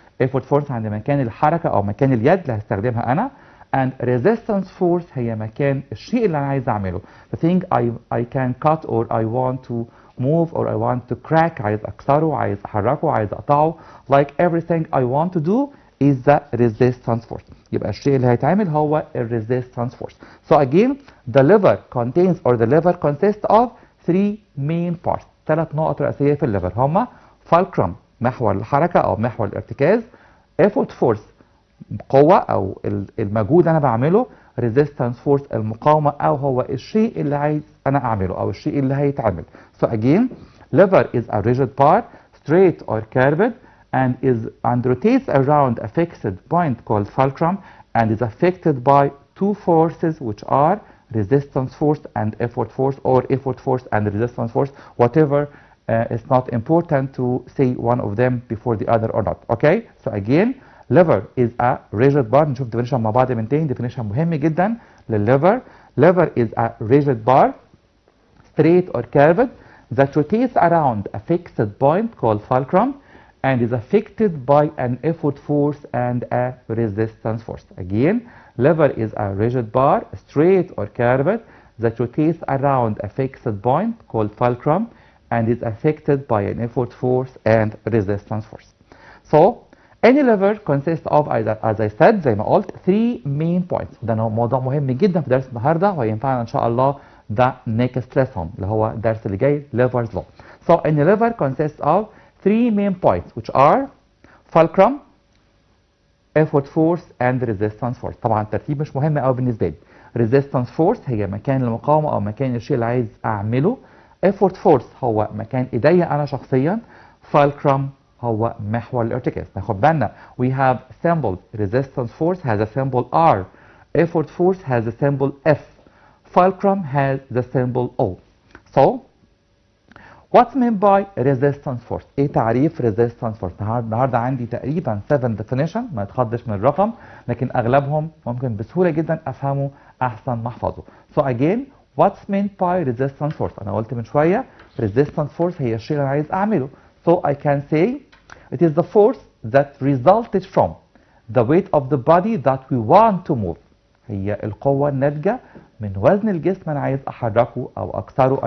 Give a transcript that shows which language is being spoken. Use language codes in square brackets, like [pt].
[ar] effort force عند مكان الحركة او مكان اليد اللي هستخدمها انا. And resistance force هي مكان الشيء اللي أنا عايز أعمله. [en] The thing I can cut or I want to move or I want to crack [ar] عايز أكسره عايز أحركه عايز أقطعه. [en] Like everything I want to do is the resistance force. [ar] يبقى الشيء اللي هيتعمل هو resistance force. [en] So again the lever contains or the lever consists of three main parts. [ar] 3 نقط رئيسية في الليفر هما fulcrum محور الحركة أو محور الارتكاز. effort force قوة أو المجهود اللي أنا بعمله. resistance force المقاومة أو هو الشيء اللي عايز أنا أعمله أو الشيء اللي هيتعمل. [en] So again lever is a rigid bar straight or curved and rotates around a fixed point called fulcrum and is affected by two forces which are resistance force and effort force or effort force and resistance force whatever. It's not important to say one of them before the other or not. Okay, so again lever is a rigid bar. [ar] نشوف definition مع بعض من تاني. [en] definition [ar] مهم جدا للليفر. [en] Lever is a rigid bar, straight or curved, that rotates around a fixed point called fulcrum and is affected by an effort force and a resistance force. Again, lever is a rigid bar, straight or curved, that rotates around a fixed point called fulcrum and is affected by an effort force and resistance force. So, any lever consists of, as I said, [ar] زي ما قلت, [en] 3 main points. [ar] ده موضوع مهم جدا في درس النهارده وهينفعنا ان شاء الله ده [en] next lesson [ar] اللي هو الدرس اللي جاي [en] levers law. So, any lever consists of 3 main points which are fulcrum, effort force and resistance force. [ar] طبعا الترتيب مش مهم قوي بالنسبه لي. resistance force هي مكان المقاومه او مكان الشيء اللي عايز اعمله. effort force هو مكان ايديا انا شخصيا. fulcrum هو محور الارتكاز. ناخد بالنا [en] we have symbol resistance force has a symbol R, effort force has a symbol F, fulcrum has the symbol O. So what's meant by resistance force؟ [ar] ايه تعريف resistance force؟ النهارده عندي تقريبا 7 definition، ما تخضش من الرقم، لكن اغلبهم ممكن بسهوله جدا افهمه احسن ما احفظه. [en] So again what's meant by resistance force؟ [ar] انا قلت من شويه resistance force هي الشيء اللي انا عايز اعمله. [en] So I can say it is the force that resulted from the weight of the body that we want to move. [ar] هي القوة الناتجة من وزن الجسم أنا عايز أحركه أو أكسره.